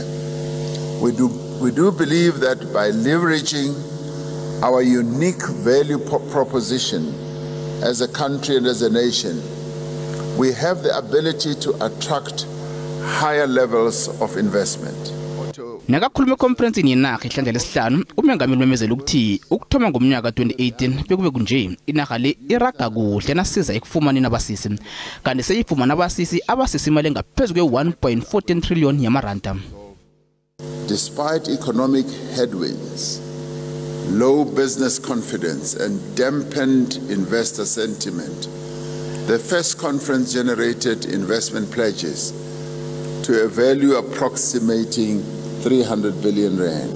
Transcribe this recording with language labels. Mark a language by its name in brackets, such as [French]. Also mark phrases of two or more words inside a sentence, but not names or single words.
[English] We do believe that by leveraging our unique value proposition as a country and as a nation, we have the ability to attract higher levels of investment. [South Ndebele] Nakakhuluma econference yenarha ihlandla lesihlanu umengameli wemezela ukuthi ukuthoma ngomnyaka 2018 bekube kunje inarha le iraga kuhle nasiza ekufumaneni abasisi kanti seyifumana abasisi imali engaphezulu kwe-1.14 trillion yamaranda. [English] Despite economic headwinds, low business confidence and dampened investor sentiment, the first conference generated investment pledges to a value approximating 300 billion rand.